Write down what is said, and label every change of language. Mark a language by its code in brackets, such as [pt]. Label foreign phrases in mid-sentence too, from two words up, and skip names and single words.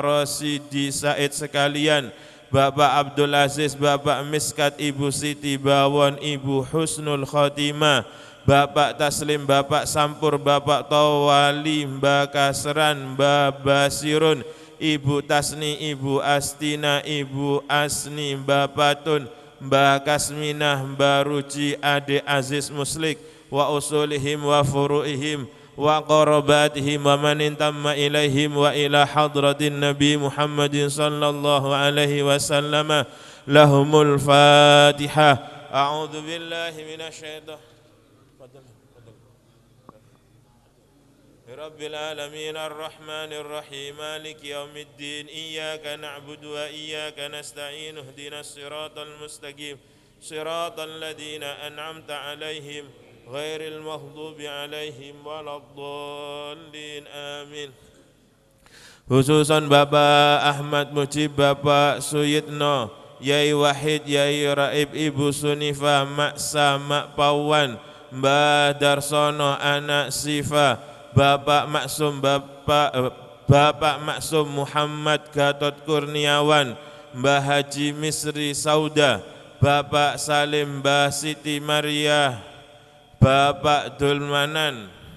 [id] Rosidi Said sekalian, Bapak Abdul Aziz, Bapak Miskat, Ibu Siti Bawon, Ibu Husnul Khotimah, Bapak Taslim, Bapak Sampur, Bapak Tawali, Mbak Kasran, Mbak Basirun, Ibu Tasni, Ibu Astina, Ibu Asni, Mbak Patun, Mbak Kasminah, Mbak Ruci, Ade Aziz Muslik, [ar] وأصولهم وفروعهم وقرابتهم ومن انتمى إليهم وإلى حضرة النبي محمد صلى الله عليه وسلم. لهم الفاتحة. أعوذ بالله من الشيطان رب العالمين الرحمن الرحيم مالك يوم الدين. إياك نعبد وإياك نستعين. اهدنا الصراط المستقيم. صراط الذين أنعمت عليهم غير المغضوب عليهم ولا الضالين. [id] Amin. Khususan Bapak Ahmad Mujib, Bapak Suyitno, Yai Wahid, Yai Raib, Ibu Sunifah, Mak Sa, Mak Pawan, Mbah Darsono, Anak Sifa, Bapak Maksum, Bapak Maksum Muhammad Gatot Kurniawan, Mbah Haji Misri Sauda, Bapak Salim, Mbah Siti Maria, Bapak Dulmanan,